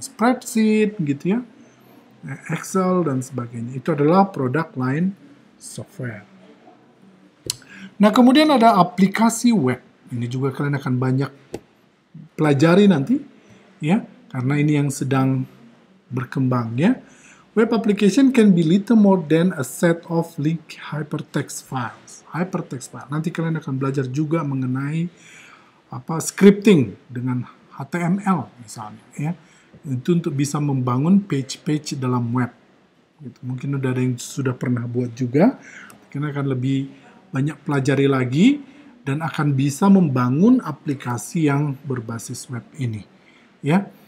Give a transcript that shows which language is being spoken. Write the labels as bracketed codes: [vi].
[id] Spreadsheet, gitu ya, Excel, dan sebagainya. Itu adalah product line software. Nah, kemudian ada aplikasi web. Ini juga kalian akan banyak pelajari nanti, ya, karena ini yang sedang berkembang, ya. [en] Web application can be little more than a set of linked hypertext files. Hypertext file. [id] Nanti kalian akan belajar juga mengenai scripting dengan HTML misalnya, ya. Itu untuk bisa membangun page-page dalam web. Gitu. Mungkin udah ada yang sudah pernah buat juga. Kalian akan lebih banyak pelajari lagi dan akan bisa membangun aplikasi yang berbasis web ini, ya.